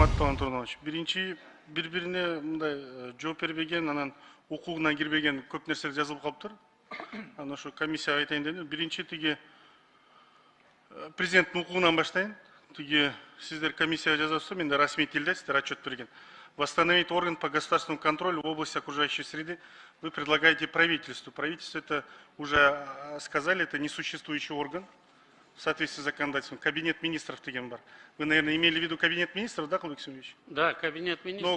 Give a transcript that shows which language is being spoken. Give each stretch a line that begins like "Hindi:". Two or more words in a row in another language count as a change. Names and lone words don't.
Kyrgyz: Руслан Турнович. Бір-біріне мындай жооп бербеген, анан укугуна кирбеген көп нерселер жазылып калыптыр. Аны ошо комиссияга айтайын дедим. Биринчи тиги президенттин укугунан баштайын. Тиги сиздер комиссияга жазасыздар, менде расмий тилде сиздер отчет берген.
Russian: Восстановить орган по государственному контролю в области окружающей среды. Вы предлагаете правительству. Правительство это уже сказали, это несуществующий орган. В соответствии с законодательством. Кабинет министров Тегенбар. Вы, наверное, имели в виду кабинет министров, да, Кулик Семенович? Да, кабинет министров.